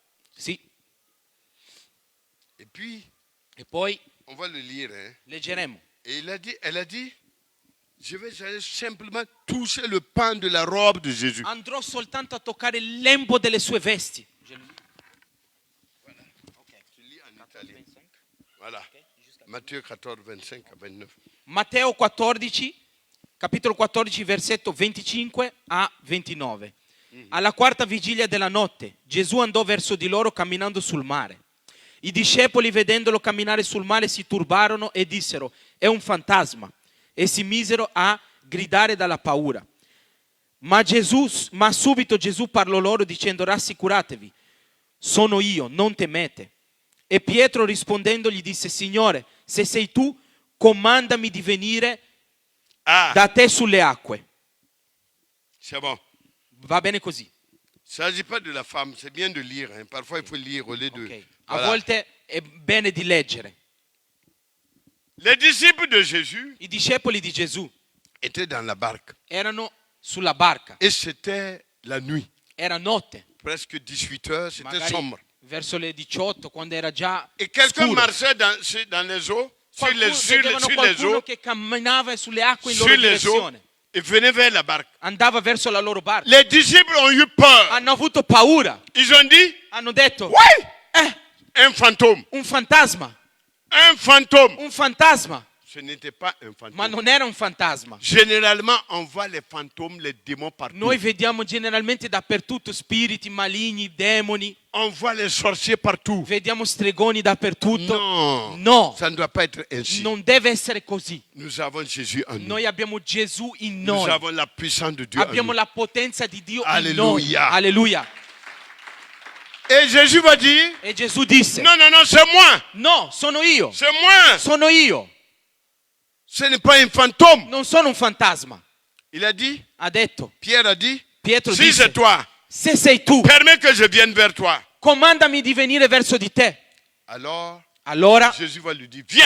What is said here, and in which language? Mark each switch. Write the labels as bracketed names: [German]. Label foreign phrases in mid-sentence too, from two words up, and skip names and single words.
[Italian] Sì. [French] Et puis, [Italian] E poi [French] on va le lire. Hein. [Italian] leggeremo. [French] Et elle a dit, je vais aller simplement toucher le pan de la robe de Jésus. [Italian] Andrò soltanto a toccare il lembo delle sue vesti. [French] Je lis en italien. Voilà. Matthieu 14, 25 à 29. [Italian] Matteo 14, capitolo 14, versetto 25 a 29. Alla quarta vigilia della notte, Gesù andò verso di loro camminando sul mare. I discepoli, vedendolo camminare sul mare, si turbarono e dissero: è un fantasma, e si misero a gridare dalla paura. Ma subito Gesù parlò loro dicendo: rassicuratevi, sono io, non temete. E Pietro rispondendo gli disse: Signore, se sei tu, comandami di venire da te sulle acque. [French] C'est bon. [Italian] Va bene così. [French] Il ne s'agit pas de la femme, c'est bien de lire. Hein. Parfois, il faut lire au lieu de... [Italian] Ok. A [French] Voilà. [Italian] volte è bene di leggere. [French] Les disciples de Jésus [Italian] I discepoli di Gesù [French] étaient dans la barque. [Italian] erano sulla barca. [French] Et c'était la nuit. [Italian] Era notte, [French] Presque 18 heures, c'était [Italian] magari [French] sombre. [Italian] verso le 18, quando era già [French] Et quelqu'un [Italian] scuro. [French] marchait dans les eaux, [Italian] Vedevano [French] sur les [Italian] qualcuno [French] eaux, [Italian] che camminava sulle acque in loro [French] sur les eaux, [Italian] direzione. [French] et venait vers la barque. [Italian] Andava verso la loro barca. [French] Les disciples ont eu peur. [Italian] Hanno avuto paura. [French] Ils ont dit, [Italian] Hanno detto: [French] ouais, un fantôme. [Italian] un fantasma. [French] Un fantôme. [Italian] Un fantasma. [French] Ce n'était pas un [Italian] Ma [French] fantôme. [Italian] non era un fantasma. [French] Généralement, on voit les fantômes, les démons partout. [Italian] Noi vediamo generalmente dappertutto spiriti maligni, demoni. [French] On voit les sorciers partout. [Italian] Vediamo stregoni dappertutto. [French] Non, [Italian] No, [French] ça ne doit pas être ainsi. [Italian] non deve essere così. [French] Nous avons Jésus en nous. [Italian] Noi abbiamo Gesù in [French] Nous [Italian] noi. [French] avons la puissance de Dieu en [Italian] Abbiamo [French] nous. [Italian] la potenza di Dio in [French] Alleluia. [Italian] noi. Alleluia. [French] Et Jésus va dire, [Italian] E Gesù disse: [French] non, non, non, c'est moi. [Italian] no, sono io. [French] C'est moi. [Italian] Sono io. [French] Ce n'est pas un fantôme. [Italian] Non sono un fantasma. [French] Il a dit, [Italian] Ha detto. [French] Pierre a dit, [Italian] Pietro si disse: [French] c'est toi, [Italian] se sei tu, [French] permets que je vienne vers toi. [Italian] comandami di venire verso di te. [French] Alors, [Italian] Allora [French] Jésus va lui dire, viens,